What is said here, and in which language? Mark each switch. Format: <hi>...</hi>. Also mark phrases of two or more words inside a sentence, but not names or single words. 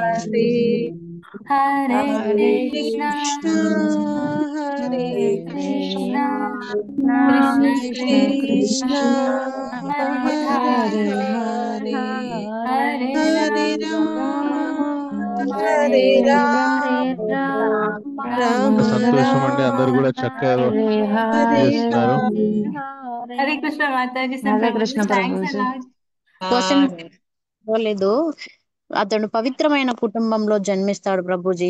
<te>Hare Hare Krishna Hare Krishna Krishna Krishna Krishna Hare Hare Hare Hare Hare Rama Hare Hare ఎంత Rama సంతోషం అండి, అందరు కూడా చక్కగా చేస్తున్నారు. హరే కృష్ణ మాతాజీ హరే కృష్ణ థ్యాంక్స్ ప్రభుజీ. అలాట్. క్వశ్చన్ లేదు. అతడు పవిత్రమైన కుటుంబంలో జన్మిస్తాడు ప్రభుజీ.</te>